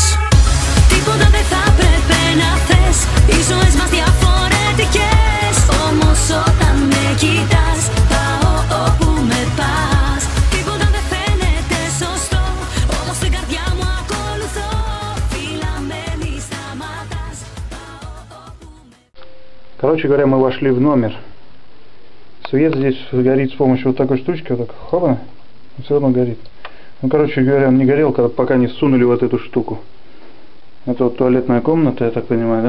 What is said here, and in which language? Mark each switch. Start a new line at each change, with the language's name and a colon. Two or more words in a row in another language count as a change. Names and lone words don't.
Greek: Τίποτα δεν θα πρέπει να θες. Οι ζωές μας διαφορετικές. Όμως όταν με κοιτάς, πάω όπου με πας. Τίποτα δεν φαίνεται σωστό. Όμως την καρδιά μου ακολουθώ. Φίλα με μη σταματάς.
Russian: Короче говоря, мы вошли в номер. Свет здесь горит с помощью вот такой штучки, вот так, хопа, он все равно горит. Ну, короче говоря, он не горел, пока не всунули вот эту штуку. Это вот туалетная комната, я так понимаю, да?